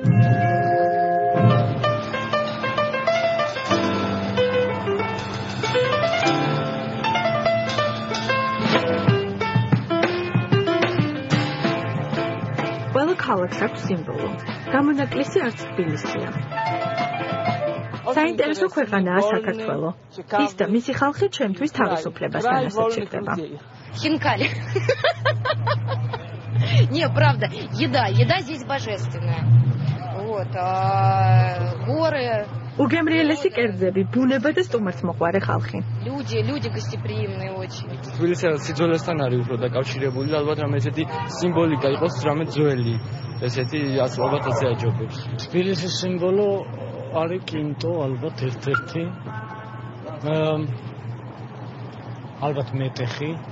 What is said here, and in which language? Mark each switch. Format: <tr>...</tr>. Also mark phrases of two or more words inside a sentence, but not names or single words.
<ka>ყველა ქალაქს აქვს სიმბოლო. გამონაკლისი არც თბილისია. საინტერესო ქვეყანაა საქართველო. ის და მისი ხალხი ჩემთვის თავისუფლებას ანაცეჭირდება.</ka> <ru>Хинкали. Не, правда, еда здесь божественная. Вот, горы.</ru> <ka>უგემრიელესი კერძები, ბუნება და სტუმართმოყვარე ხალხი.</ka> <ru>Люди гостеприимные очень.</ru> <ka>თბილისი სიძველესთან არის უფრო დაკავშირებული, ალბათ რამე ესეთი სიმბოლიკა იყოს, რამე ძველი. ესეთი ალბათ ასე აჯობებს. თბილისის სიმბოლო არის კინტო, ალბათ ერთ-ერთი. ალბათ მეტეხი.</ka>